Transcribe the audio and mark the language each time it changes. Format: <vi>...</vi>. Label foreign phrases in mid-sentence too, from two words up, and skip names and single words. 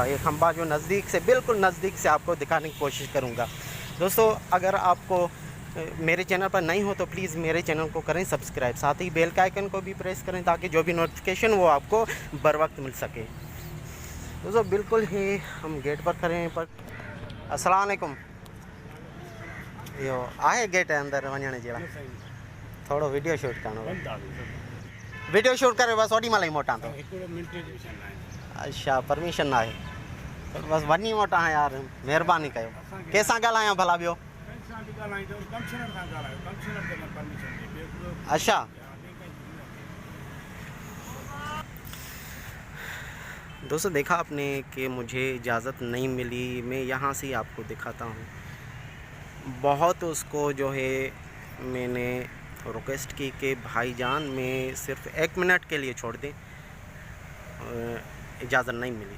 <hi>ये खंबा जो नज़दीक से, बिल्कुल नज़दीक से आपको दिखाने की कोशिश करूँगा। दोस्तों अगर आपको मेरे चैनल पर नहीं हो तो प्लीज़ मेरे चैनल को करें सब्सक्राइब, साथ ही बेल के आइकन को भी प्रेस करें ताकि जो भी नोटिफिकेशन वो आपको बर वक्त मिल सके। दोस्तों बिल्कुल ही हम गेट पर खड़े हैं।</hi> <sd>पर</sd> <ar>السلام عليكم,</ar> <sd>यो आहे गेट अंदर वञण जे लाइ थोड़ो</sd> <en>video shoot</en> <sd>करणो,</sd> <en>video shoot</en> <sd>करे बस ओॾी महिल ई मोटां थो। अच्छा परमिशन ना आहे, बस वञी मोटां यार, महिरबानी कयो। कंहिंसां ॻाल्हायां भला ॿियो?</sd> <hi>अच्छा दोस्तों देखा आपने कि मुझे इजाज़त नहीं मिली, मैं यहाँ से आपको दिखाता हूँ। बहुत उसको जो है मैंने रिक्वेस्ट की कि भाईजान मैं सिर्फ 1 मिनट के लिए छोड़ दें, इजाज़त नहीं मिली।</hi>